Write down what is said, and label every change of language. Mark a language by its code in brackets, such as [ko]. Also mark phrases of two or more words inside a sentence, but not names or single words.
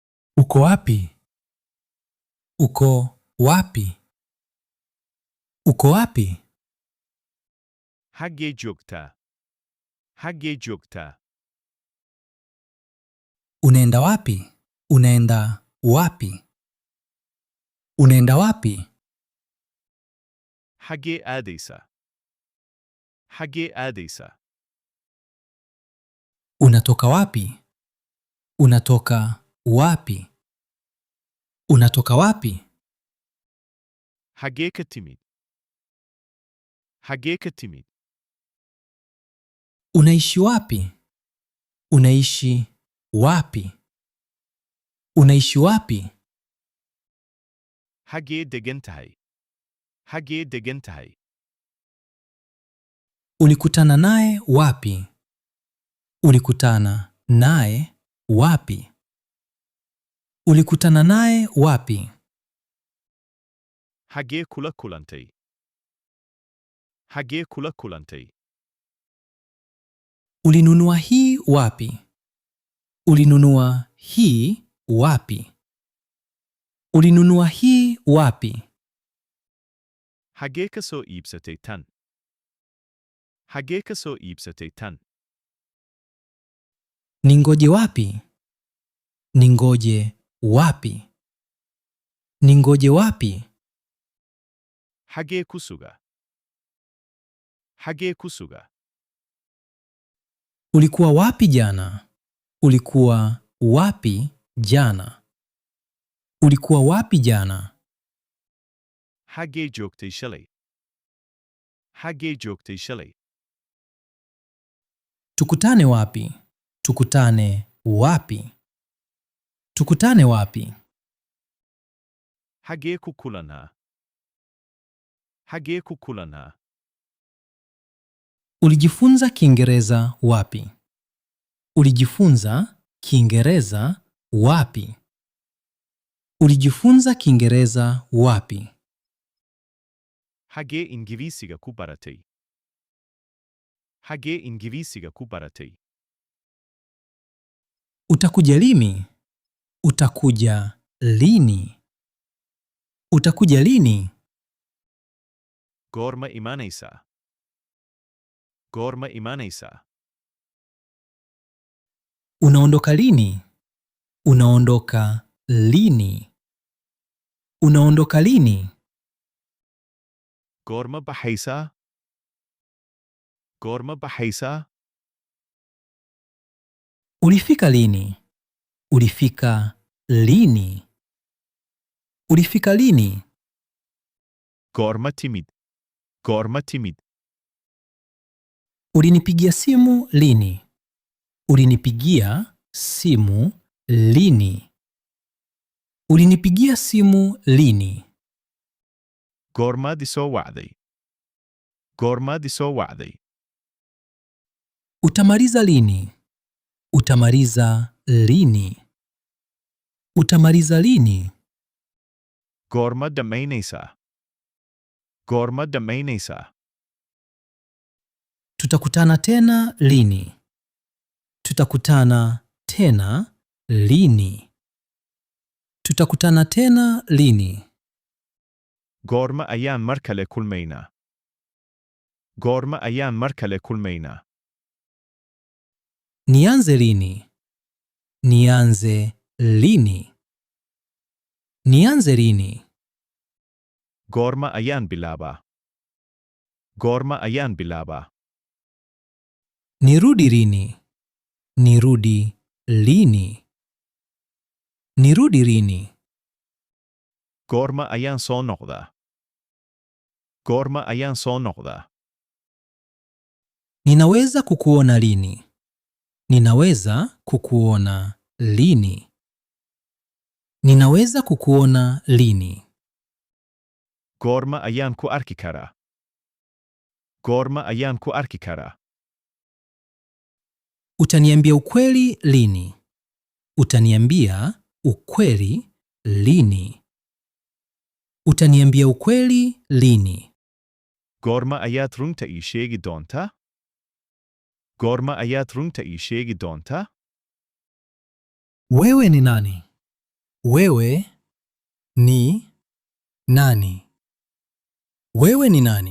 [sw] Uko wapi? Uko wapi? Uko wapi? [so] Haggee joogtaa? Haggee joogtaa? [sw] Unaenda wapi? Unaenda wapi? Unaenda wapi? [so] Haggee aadaysaa? Haggee aadaysaa? [sw] Unatoka wapi? Unatoka wapi? Unatoka wapi? [so] Haggee ka timid? Haggee ka timid? [sw] Unaishi wapi? Unaishi wapi? Unaishi wapi? [so] Haggee degan tahay? Haggee degan tahay? [sw] Ulikutana naye wapi? Ulikutana naye wapi? Ulikutana naye wapi? [so] Haggee kula kulantay? Haggee kula kulantay? [sw] Ulinunua hii wapi? Ulinunua hii wapi? Ulinunua hii wapi? [so] Haggee ka soo iibsatay tan? Haggee ka soo iibsatay tan? [sw] Ningoje wapi? Ningoje wapi? Ningoje wapi? [so] Haggee ku sugaa? Haggee ku sugaa? [sw] Ulikuwa wapi jana? Ulikuwa wapi jana? Ulikuwa wapi jana? [so] Haggee joogtay shalay? Haggee joogtay shalay? [sw] Tukutane wapi? Tukutane wapi? Tukutane wapi? [so] Haggee ku kulannaa? Haggee ku kulannaa? [sw] Ulijifunza Kiingereza wapi? Ulijifunza Kiingereza wapi? Ulijifunza Kiingereza wapi? [so] Haggee Ingiriisiga ku baratay? Haggee Ingiriisiga ku baratay? [sw] Utakuja lini? Utakuja lini? Utakuja lini? [so] Goorma imanaysaa? Goorma imanaysaa? [sw] Unaondoka lini? Unaondoka lini? Unaondoka lini? [so] Goorma baxaysaa? Goorma baxaysaa? [sw] Ulifika lini? Ulifika lini? Ulifika lini? [so] Goorma timid? Goorma timid? [sw] Ulinipigia simu lini? Ulinipigia simu lini? Ulinipigia simu lini? [so] Goormaad isoo wacday? Goormaad isoo wacday? [sw] Utamaliza lini? Utamaliza lini? Utamaliza lini? [so] Goorma dhammaynaysaa? Goorma dhammaynaysaa? [sw] Tutakutana tena lini? Tutakutana tena lini? Tutakutana tena lini? [so] Goorma ayaan mar kale kulmaynaa? Goorma ayaan mar kale kulmaynaa? [sw] Nianze lini? Nianze lini? Nianze lini? [so] Goorma ayaan bilaabaa? Goorma ayaan bilaabaa? [sw] Nirudi lini? Nirudi lini? Nirudi lini? [so] Goorma ayaan soo noqdaa? Goorma ayaan soo noqdaa? [sw] Ninaweza kukuona lini? Ninaweza kukuona lini? Ninaweza kukuona lini? [so] Goorma ayaan ku arki karaa? Goorma ayaan ku arki karaa? [sw] Utaniambia ukweli lini? Utaniambia ukweli lini? Utaniambia ukweli lini? [so] Goorma ayaad runta ii sheegi doontaa? Goorma ayaad runta ii sheegi doontaa? [sw] Wewe ni nani? Wewe ni nani? Wewe ni nani?